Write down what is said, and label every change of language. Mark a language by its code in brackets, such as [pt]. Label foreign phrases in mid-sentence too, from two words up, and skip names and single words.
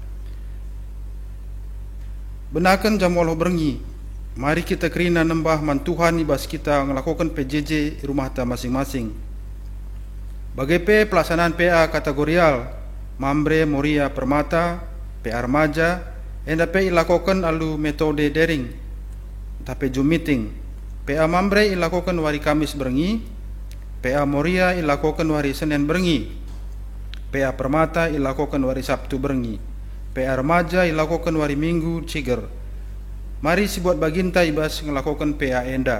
[btx] Benakan jam Allah berengi, mari kita kerina nembah man Tuhan ibas kita ngelakukan PJJ rumah ta masing-masing. Bagai [id] pelaksanaan PA kategorial, [btx] Mambre Moria Permata, PA Remaja, NDP ilakukan alu [id] metode daring, [btx] tapi Zoom meeting. PA Mambre ilakukan hari Kamis berengi, PA Moria ilakukan hari Senin berengi, PA Permata ilakukan hari Sabtu berengi, PA Remaja ilakukan hari Minggu ciger. Mari si buat baginta ibas ngelakukan PA Enda.